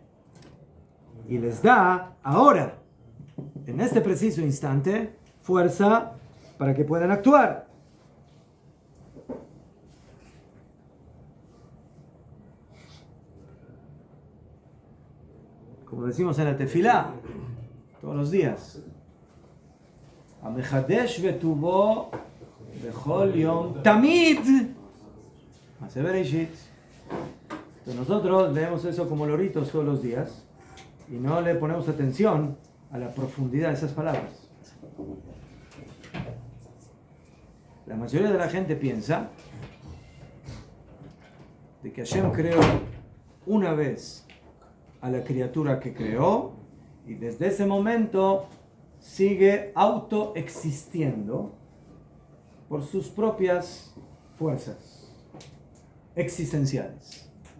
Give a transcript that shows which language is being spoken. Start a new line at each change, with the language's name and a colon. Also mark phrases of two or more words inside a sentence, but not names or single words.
Spanish: Y les da ahora, en este preciso instante, fuerza para que puedan actuar. Como decimos en la tefilá, todos los días.
Hebrew: המחדש בטובו בכל יום תמיד. מעשה בראשית.
Spanish: Entonces nosotros leemos eso como loritos todos los días y no le ponemos atención a la profundidad de esas palabras. La mayoría de la gente piensa de que Hashem creó una vez a la criatura que creó y desde ese momento sigue autoexistiendo por sus propias fuerzas existenciales.